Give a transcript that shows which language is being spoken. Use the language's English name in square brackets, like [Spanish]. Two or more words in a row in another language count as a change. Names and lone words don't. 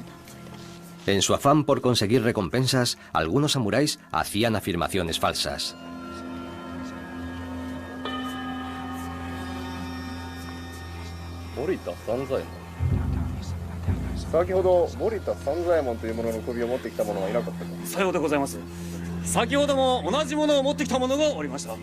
[Spanish] En su afán por conseguir recompensas, algunos samuráis hacían afirmaciones falsas. [Japanese] Morita Sanzaemon. 先ほど森田三左衛門という者の首を持ってきた者はいなかったか。さようでございます。先ほども同じものを持ってきた者がおりました。